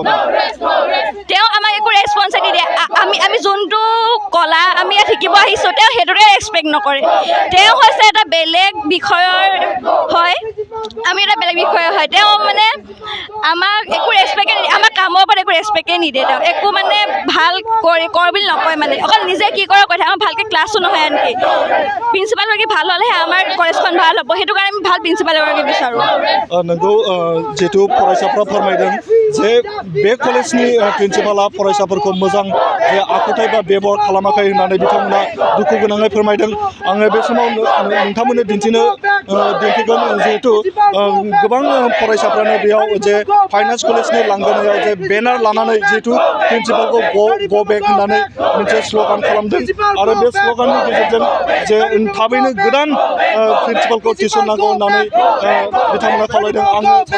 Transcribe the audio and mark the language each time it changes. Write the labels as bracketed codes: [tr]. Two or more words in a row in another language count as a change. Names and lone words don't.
[as] তেওঁ আমাক একো ৰেছপন্সিবিলিটি নিদিয়ে আমি যোনটো কলা আমি ইয়াত শিকিব আহিছোঁ তেওঁ সেইটোকে ৰেছপেক্ট নকৰে তেওঁ হৈছে এটা বেলেগ বিষয়ৰ হয় আমি এটা বেলেগ বিষয়ৰ হয় তেওঁ মানে আমাক একো ৰেছপেক্টে নিদিয়ে আমাৰ কামৰ ওপৰত একো ৰেছপেক্টে নিদিয়ে তেওঁ একো মানে ভাল কৰ বুলি নকয় মানে অকল নিজে কি কৰে কৈ থাকে আমাৰ ভালকৈ ক্লাছো নহয় আনকি প্ৰিন্সিপালগৰাকী ভাল হ'লেহে আমাৰ কলেজখন ভাল হ'ব সেইটো কাৰণে আমি ভাল প্ৰিন্সিপাল এগৰাকী বিচাৰোঁ [brx] नंगौ जिहेतु फरायसाफ्रा फोरमायदों जे बे कलेजनि प्रिन्सिपाला फरायसाफोरखौ मोजां जे आखुथाय बा बेबहार खालामाखै होननानै बिथांमोना दुखु गोनाङै फोरमायदों आङो बे समाव नोंथांमोननो दिन्थिगोन जिहेतु गोबां फरायसाफ्रानो बेयाव जे फाइन आर्ट्स कलेजनि लांगोनायाव जे बेनार लानानै जिहेतु प्रिन्सिपालखौ [en] go back [brx] होननानै मोनसे स्ल'गान खालामदों आरो बे स्ल'गाननि गेजेरजों जे थाबैनो गोदान प्रिन्सिपालखौ थिसननांगौ होननानै बिथांमोना खावलायदों आङो